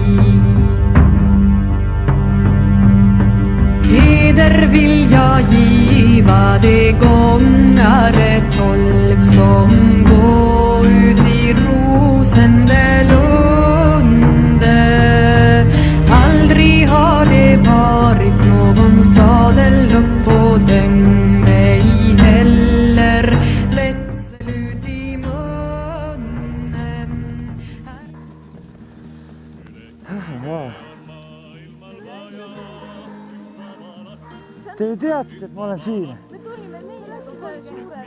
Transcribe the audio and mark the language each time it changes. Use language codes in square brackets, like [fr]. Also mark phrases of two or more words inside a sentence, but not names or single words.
[sv] Heder vill jag giva de gångare 12 som gå ut i Rosendelunde. Aldrig har det varit någon sadel upp på den. [et] Te ju teadsite, et ma olen siin. Me tulime, meil läks kohe suured.